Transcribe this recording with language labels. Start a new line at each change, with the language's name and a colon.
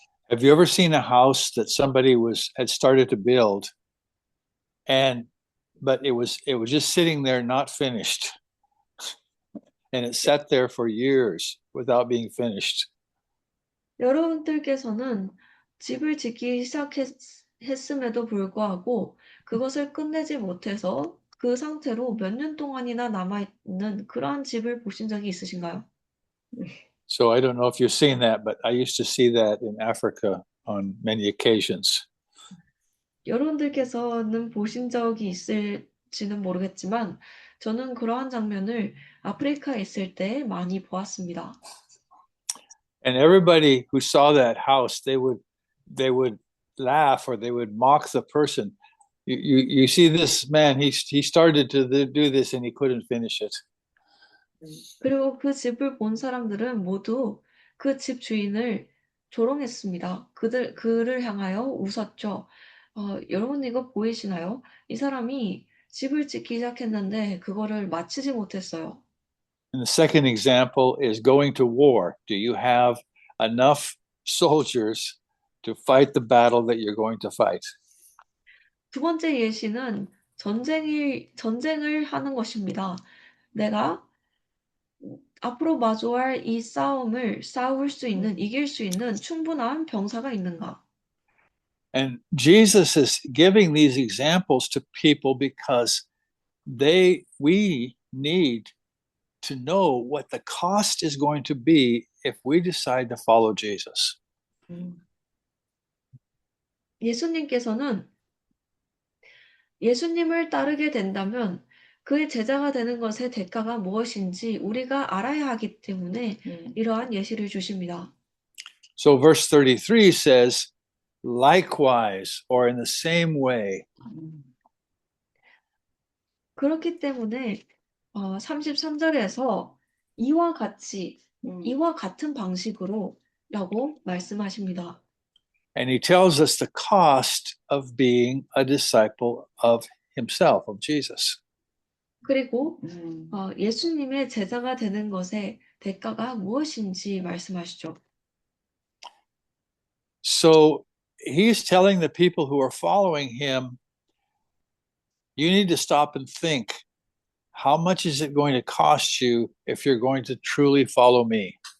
English: Have you ever seen a house that somebody had started to build but it was just sitting there not finished and it sat there for years without being finished?
Korean: 여러분들께서는 집을 짓기 시작했음에도 불구하고 그것을 끝내지 못해서 그 상태로 몇 년 동안이나 남아있는 그러한 집을 보신 적이 있으신가요?
English: So I don't know if you've seen that, but I used to see that in Africa on many occasions.
Korean: 여러분들께서는 보신 적이 있을지는 모르겠지만 저는 그러한 장면을 아프리카에 있을 때 많이 보았습니다.
English: And everybody who saw that house, they would laugh or they would mock the person. You see this man, he started to do this and he couldn't finish it.
Korean: 그리고 그 집을 본 사람들은 모두 그 집 주인을 조롱했습니다. 그를 향하여 웃었죠. 여러분 이거 보이시나요? 이 사람이 집을 짓기 시작했는데 그거를 마치지 못했어요.
English: And the second example is going to war. Do you have enough soldiers to fight the battle that you're going to fight?
Korean: 두 번째 예시는 전쟁을 하는 것입니다. 내가 앞으로 마주할 이 싸움을 이길 수 있는 충분한 병사가 있는가?
English: And Jesus is giving these examples to people because we need to know what the cost is going to be if we decide to follow Jesus.
Korean: 예수님께서는 예수님을 따르게 된다면 그의 제자가 되는 것의 대가가 무엇인지 우리가 알아야 하기 때문에 이러한 예시를 주십니다.
English: So verse 33 says, likewise, or in the same way.
Korean: 그렇기 때문에 33절에서 이와 같이, 이와 같은 방식으로 라고 말씀하십니다.
English: And he tells us the cost of being a disciple of himself, of Jesus.
Korean: 그리고 예수님의 제자가 되는 것의 대가가 무엇인지 말씀하시죠.
English: So he's telling the people who are following him, you need to stop and think, how much is it going to cost you if you're going to truly follow me?